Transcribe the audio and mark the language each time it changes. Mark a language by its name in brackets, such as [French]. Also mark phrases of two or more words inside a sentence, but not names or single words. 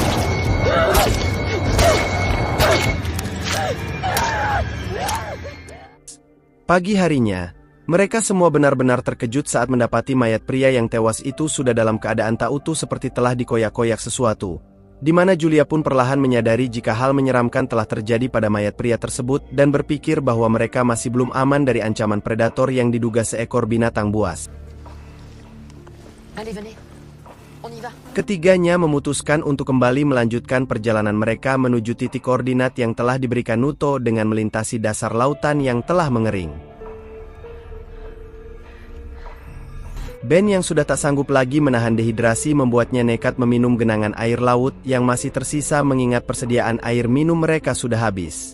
[Indonesian] Pagi harinya, mereka semua benar-benar terkejut saat mendapati mayat pria yang tewas itu sudah dalam keadaan tak utuh seperti telah dikoyak-koyak sesuatu, di mana Julia pun perlahan menyadari jika hal menyeramkan telah terjadi pada mayat pria tersebut dan berpikir bahwa mereka masih belum aman dari ancaman predator yang diduga seekor binatang buas. [French] Allez, venez. On y va. [Indonesian] Ketiganya memutuskan untuk kembali melanjutkan perjalanan mereka menuju titik koordinat yang telah diberikan Nuto dengan melintasi dasar lautan yang telah mengering. Ben yang sudah tak sanggup lagi menahan dehidrasi membuatnya nekat meminum genangan air laut yang masih tersisa mengingat persediaan air minum mereka sudah habis.